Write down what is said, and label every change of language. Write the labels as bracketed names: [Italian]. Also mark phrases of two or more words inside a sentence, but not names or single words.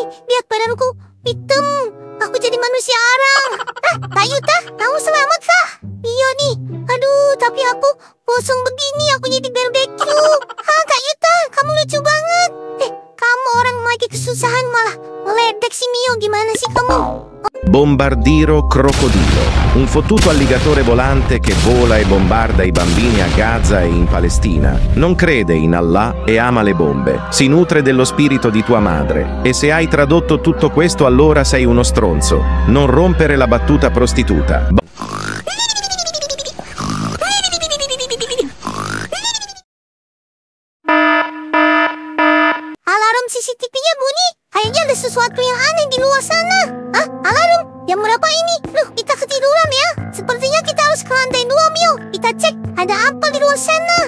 [Indonesian] Lihat badanku hitam. Aku jadi manusia arang. Kak Yuta, kamu selamat kah? Iya nih. Aduh, tapi aku gosong begini. Aku jadi barbecue. Kak Yuta, kamu lucu banget. Kamu orang lagi kesusahan malah meledek si Mio. Gimana sih kamu? [Italian] Bombardiro crocodilo, un fottuto alligatore volante che vola e bombarda i bambini a Gaza e in Palestina. Non crede in Allah e ama le bombe. Si nutre dello spirito di tua madre. E se hai tradotto tutto questo allora sei uno stronzo. Non rompere la battuta prostituta. [Indonesian] Alarm CCTV-nya bunyi. Kayaknya ada sesuatu yang aneh di luar sana. Alarm? Jam berapa ini? Loh, kita ketiduran ya? Sepertinya kita harus ke lantai 2, Mio. Kita cek ada apa di luar sana.